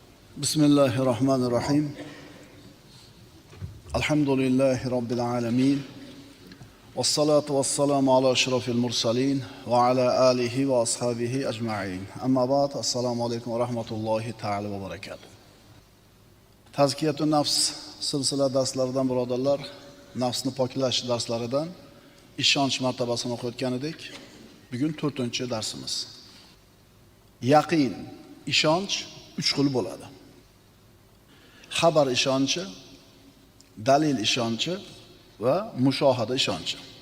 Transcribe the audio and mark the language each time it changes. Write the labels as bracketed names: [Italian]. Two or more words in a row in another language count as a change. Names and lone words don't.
[Arabic] بسم الله الرحمن الرحيم. الحمد لله رب العالمين. والصلاة والسلام على أشرف المرسلين وعلى آله وأصحابه أجمعين. أما بعد. السلام عليكم ورحمة الله تعالى وبركاته. تزكية النفس [Uzbek] silsila darslaridan birodarlar, nafsni poklash darslaridan ishonch martabasini o'qiyotgan edik. Bugun 4-darsimiz. Yaqin, ishonch 3 xil bo'ladi. Xabar ishonchi, dalil ishonchi va mushohada ishonchi.